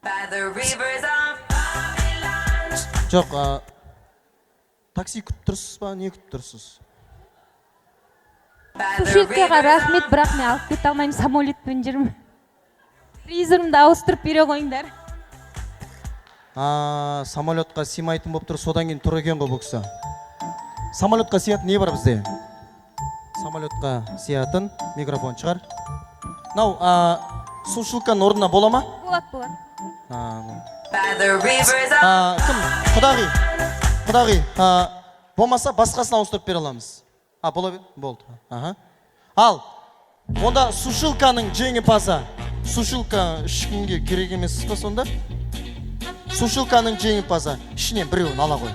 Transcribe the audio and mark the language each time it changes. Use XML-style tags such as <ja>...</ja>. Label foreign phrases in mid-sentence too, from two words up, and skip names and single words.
<en>the rivers of Babylon.</en> <kk>Жоқ, такси күтіп тұрсыз ба, не күтіп тұрсыз?</kk> <en>By the</en> <kk>Сушилкаға</kk> <en>rivers</en> <kk>рахмет, бірақ мен алып кете алмаймын, самолетпен жүрмін. Фризерімді ауыстырып бере қойыңдар. Самолетқа сыймайтын болып тұр, содан кейін тұр екен ғой бұл кісі. Самолетқа сиятын не бар бізде? Самолетқа сиятын микрофон шығар. Нау, сушилканың орнына бола ма? Болады.</kk> <en>by the rivers of</en> <kk>Кім? Құдағи, болмаса басқасына ауыстырып бере аламыз. Бола бер? Болды. Ал, онда сушилканың жеңімпазы. Сушилка ешкімге керек емес па сонда? Сушилканың жеңімпазы. Ішінен біреуін ала қой.</kk>